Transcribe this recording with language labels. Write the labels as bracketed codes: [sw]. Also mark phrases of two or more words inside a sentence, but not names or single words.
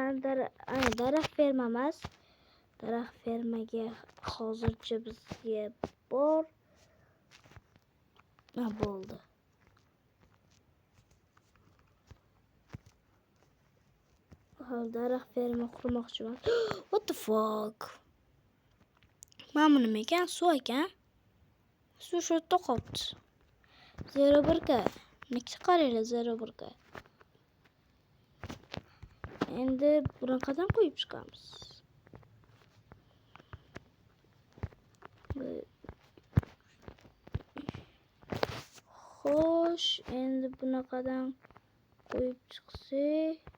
[uz] Daraxt ferma emas. Daraxt fermaga hozircha bizga bor. Bo'ldi. Daraxt ferma qurmoqchiman. [en] What the fuck? [uz] Mana bu nima ekan? Suv ekan. Suv shu yerda qolibdi. 01 ga. Necha qaranglar 01 ga. Endi bunaqadan qo'yib chiqamiz. Xo'sh, endi bunaqadan qo'yib chiqsak.